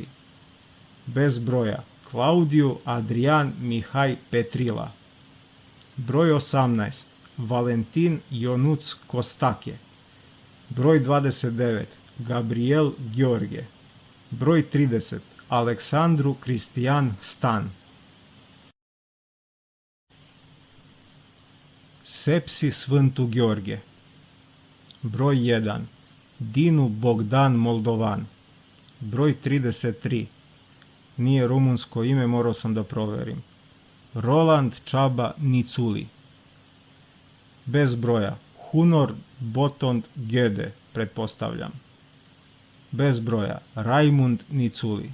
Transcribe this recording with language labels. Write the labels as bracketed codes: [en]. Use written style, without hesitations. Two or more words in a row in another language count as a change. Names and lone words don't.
[sr] Bez broja Claudiu Adrian Mihai Petrila. Broj 18. Valentin Ionuț Costache. Broj 29. Gabriel Gheorghe. Broj 30. Aleksandru Cristian Stan. Sepsi Sfântu Gheorghe. Broj 1. Dinu Bogdan Moldovan. Broj 33. Nije rumunsko ime, morao sam da proverim. Roland Čaba Niculi. Bez broja Hunor Botond Gede, pretpostavljam. Bez broja Rajmund Niculi.